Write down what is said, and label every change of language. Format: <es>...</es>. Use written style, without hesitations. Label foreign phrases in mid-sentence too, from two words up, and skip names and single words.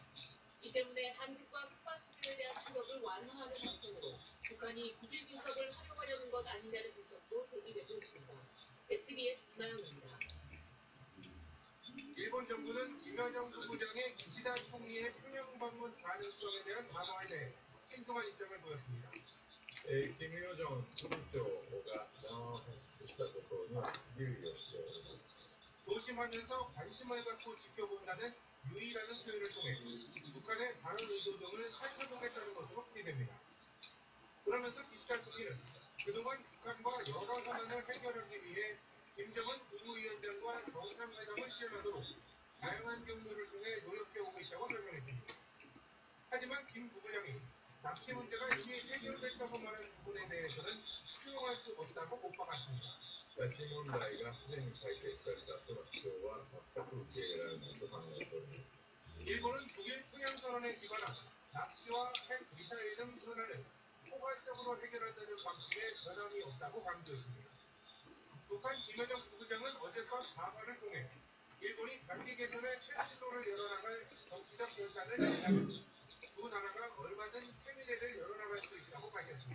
<ko>이 때문에 한국과 쿠바 수교에 대한 충격을 완화하는 한편으로 북한이 북일 교섭을 활용하려는 것 아니냐는 분석도 제기되고 있습니다. SBS 김아영입니다. 일본 정부는 김여정 부부장의 기시다 총리의 평양 방문 가능성에 대한 담화에 대해 신중한 입장을 보였습니다.</ko> <ja>金与正部長がしたことには留意をしております。</ja> <ko>조심하면서 관심을 갖고 지켜본다는 유의라는 표현을 통해 북한의 다른 의도 등을 살펴보겠다는 것으로 풀이됩니다. 그러면서 기시다 총리는 그동안 북한과 여러 현안을 해결하기 위해 김정은 국무위원장과 정상회담을 실현하도록 다양한 경로를 통해 노력해오고 있다고 설명했습니다. 하지만 김 부부장이 납치 문제가 이미 해결됐다고 말한 부분에 대해서는 수용할 수 없다고 못 박았습니다.</ko> <ja>拉致問題がすでに解決されたとの主張は全く受け入れられないと考えております。</ja> <ko>일본은 북일 평양선언에 기반한 납치와 핵 미사일 등 현안을 포괄적으로 해결한다는 방식에 변함이 없다고 강조했습니다. 북한 김여정 부부장은 어젯밤 담화를 통해 일본이 관계 개선의 새 출로를 열어나갈 정치적 결단을 내린다면 두 나라가 얼마든 새 미래를 열어나갈 수 있다고 밝혔습니다.</ko>